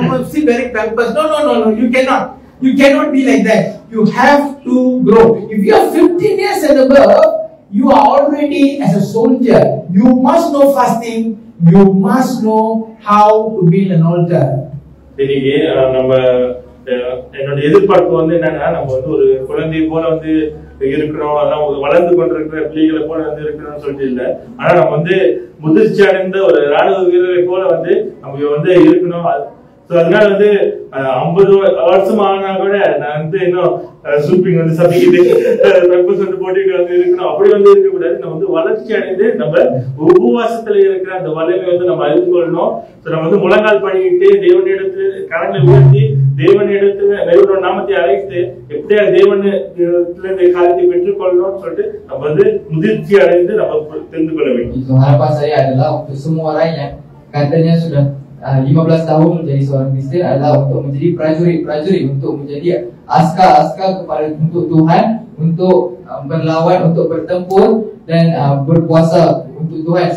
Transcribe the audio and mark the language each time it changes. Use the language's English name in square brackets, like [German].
[English] Still wearing pampers. No. You cannot. You cannot be like that. You have to grow. If you are 15 years and above, you are already as a soldier. You must know fasting. You must know how to build an altar. [Tamil] இன்னைக்கு நம்ம என்னோட எதிர்பார்ப்பு வந்து என்னன்னா, நம்ம வந்து ஒரு குழந்தை போல வந்து இருக்கணும், அதான் வளர்ந்து கொண்டிருக்கிற பிள்ளைகளை போல வந்து இருக்கணும்னு சொல்லிட்டு இல்லை. ஆனா நம்ம வந்து முதிர்ச்சி அடைந்த ஒரு ராணுவ வீரரை போல வந்து நம்ம வந்து இருக்கணும். ஸோ அதனால வந்து 50 வருஷம் ஆனா கூட நான் வந்து இன்னும் சூப்பிங் வந்து சமைக்கிட்டு பிரேக்ஃபாஸ்ட் வந்து போட்டுட்டு வந்து இருக்கணும், அப்படி வந்து இருக்கக்கூடாது. நம்ம வந்து வளர்ச்சி அடைந்து நம்ம உபவாசத்துல இருக்கிற அந்த வல்லமை வந்து நம்ம அறிந்து கொள்ளணும். ஸோ நம்ம வந்து முழங்கால் பண்ணிட்டு தேவனிடத்துல கரங்களை உயர்த்தி தேவனோட நாமத்தை அழைத்து எப்படியா தேவனிடத்துல இந்த காரியத்தை பெற்றுக்கொள்ளணும்னு சொல்லிட்டு நம்ம வந்து முதிர்ச்சி அடைந்து நம்ம தெரிந்து கொள்ள வேண்டும். [Malay] Harapan saya adalah untuk semua orang yang katanya sudah 15 tahun menjadi seorang Kristen adalah untuk menjadi prajurit, untuk menjadi askar kepada untuk Tuhan, untuk berlawan, untuk bertempur dan berpuasa untuk Tuhan.